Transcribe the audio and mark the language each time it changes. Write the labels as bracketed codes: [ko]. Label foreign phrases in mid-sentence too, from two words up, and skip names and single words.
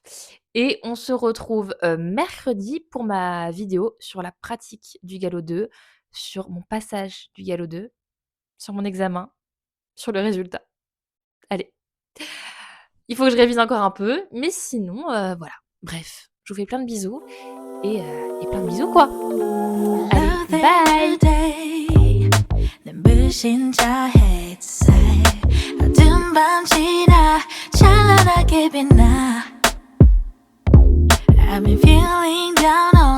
[fr] Et on se retrouve mercredi pour ma vidéo sur la pratique du galop 2, sur mon passage du galop 2, sur mon examen, sur le résultat. Allez. Il faut que je révise encore un peu, mais sinon, voilà. Bref, je vous fais plein de bisous et plein de bisous quoi. Allez, bye! [ko] 눈부신 저 햇살 어두운 밤 지나 찬란하게 빛나 [en] I've been feeling down